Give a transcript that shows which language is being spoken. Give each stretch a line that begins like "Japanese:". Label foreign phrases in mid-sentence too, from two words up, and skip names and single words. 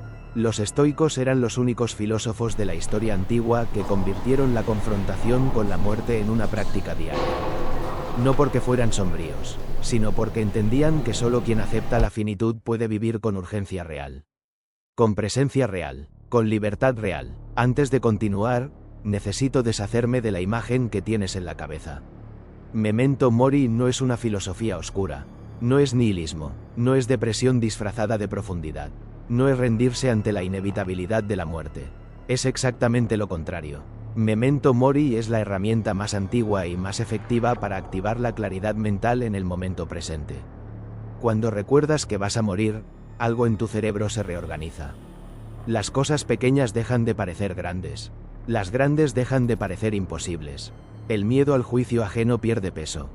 Spanish: Los estoicos eran los únicos filósofos de la historia antigua que convirtieron la confrontación con la muerte en una práctica diaria. No porque fueran sombríos, sino porque entendían que solo quien acepta la finitud puede vivir con urgencia real. Con presencia real, con libertad real. Antes de continuar, necesito deshacerme de la imagen que tienes en la cabeza.
Latin: Memento mori
Spanish: no es una filosofía oscura. No es nihilismo, no es depresión disfrazada de profundidad. No es rendirse ante la inevitabilidad de la muerte. Es exactamente lo contrario.
Latin: Memento mori
Spanish: es la herramienta más antigua y más efectiva para activar la claridad mental en el momento presente. Cuando recuerdas que vas a morir, algo en tu cerebro se reorganiza. Las cosas pequeñas dejan de parecer grandes. Las grandes dejan de parecer imposibles. El miedo al juicio ajeno pierde peso.